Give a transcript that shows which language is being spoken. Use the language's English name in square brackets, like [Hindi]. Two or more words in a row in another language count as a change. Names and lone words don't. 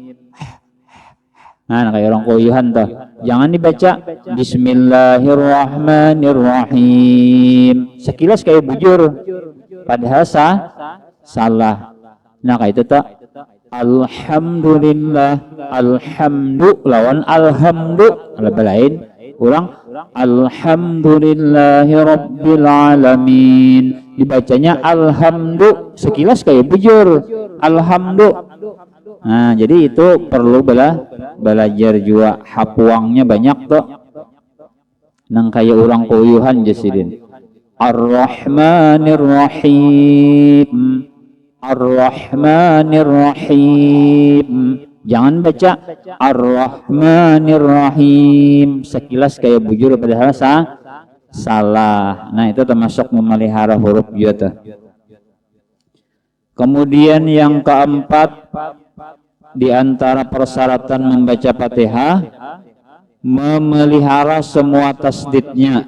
[Banjar] Nah, kayak orang koyuhan tuh. Jangan dibaca Bismillahirrahmanirrahim. Sekilas kayak bujur. Padahal salah. Nah kayak itu tak. Alhamdulillah. Alhamdu lawan alhamdu. Lebih lain. Kurang. [Arabic] الحمد لله رب العالمين. [Banjar] Dibacanya alhamdu. Sekilas kayak bujur. Alhamdu. Nah jadi itu perlu belajar juga. Hapuangnya banyak tuh. Nang kayak orang koyuhan Jasidin. [Arabic] الرحمن الرحيم. الرحمن الرحيم. [Banjar] Jangan baca Ar-Rahmanir-Rahim. Sekilas kayak bujur padahal salah. Nah itu termasuk memelihara huruf juga. Kemudian yang keempat, di antara persyaratan membaca Fatihah, memelihara semua tasdidnya.